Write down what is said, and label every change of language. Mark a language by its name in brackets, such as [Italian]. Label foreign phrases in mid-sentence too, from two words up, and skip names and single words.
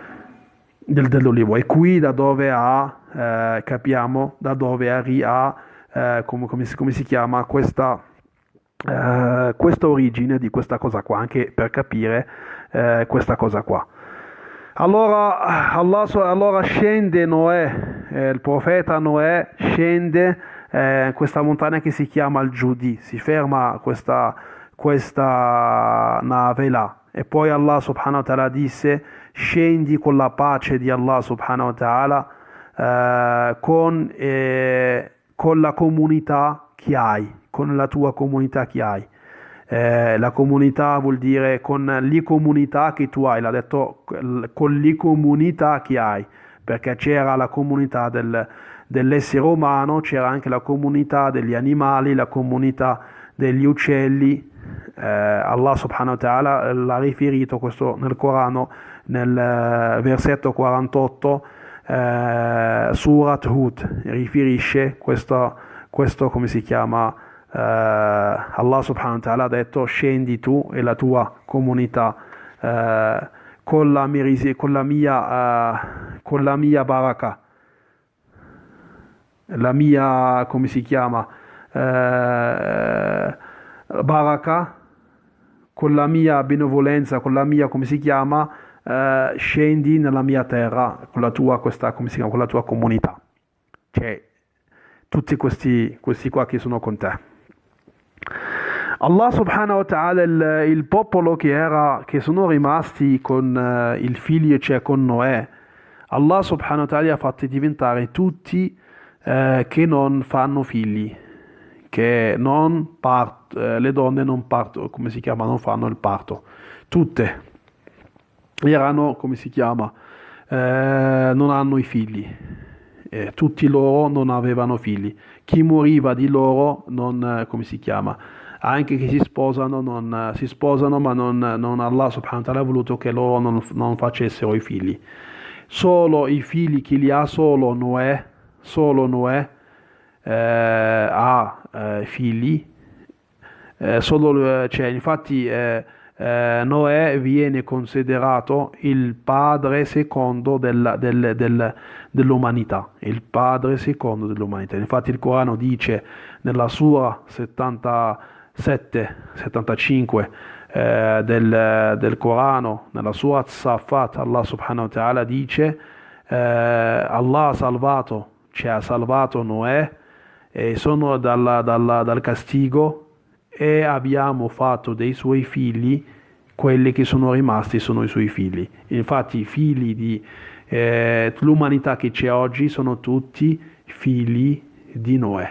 [Italian] è qui da dove capiamo da dove ha come si chiama questa origine di questa cosa qua, anche per capire questa cosa qua. Allora scende Noè, il profeta Noè scende questa montagna che si chiama il Giudi, si ferma questa nave là, e poi [Arabic] الله سبحانه وتعالى [Italian] disse: scendi con la pace di [Arabic] الله سبحانه وتعالى [Italian] con la comunità che hai, con la tua comunità che hai. La comunità vuol dire con le comunità che tu hai, l'ha detto con le comunità che hai, perché c'era la comunità dell'essere umano, c'era anche la comunità degli animali, la comunità degli uccelli. [Arabic] الله سبحانه وتعالى [Italian] l'ha riferito questo nel Corano, nel versetto 48, Surat Hud, riferisce questo come si chiama? [Arabic] الله سبحانه وتعالى [Italian] ha detto: scendi tu e la tua comunità con la mia baraka, la mia come si chiama baraka, con la mia benevolenza, con la mia come si chiama scendi nella mia terra con la tua come si chiama, con la tua comunità, cioè tutti questi qua che sono con te. [Arabic] الله سبحانه وتعالى, [Italian] il popolo che sono rimasti con il figlio, cioè con Noè, [Arabic] الله سبحانه وتعالى [Italian] ha fatti diventare tutti che non fanno figli, che non le donne non partono, come si chiama, non fanno il parto, tutte erano, come si chiama, non hanno i figli. Tutti loro non avevano figli. Chi moriva di loro non, come si chiama, anche che si sposano, ma non [Arabic] الله سبحانه وتعالى [Italian] ha voluto che loro non facessero i figli. Solo i figli che li ha solo Noè ha figli. Cioè, infatti Noè viene considerato il padre secondo dell'umanità, il padre secondo dell'umanità. Infatti il Corano dice nella sura 75 del Corano, nella sura Safat, [Arabic] الله سبحانه وتعالى [Italian] dice Allah ha salvato Noè e sono dal castigo, e abbiamo fatto dei suoi figli, quelli che sono rimasti sono i suoi figli. Infatti i figli di l'umanità che c'è oggi sono tutti figli di Noè.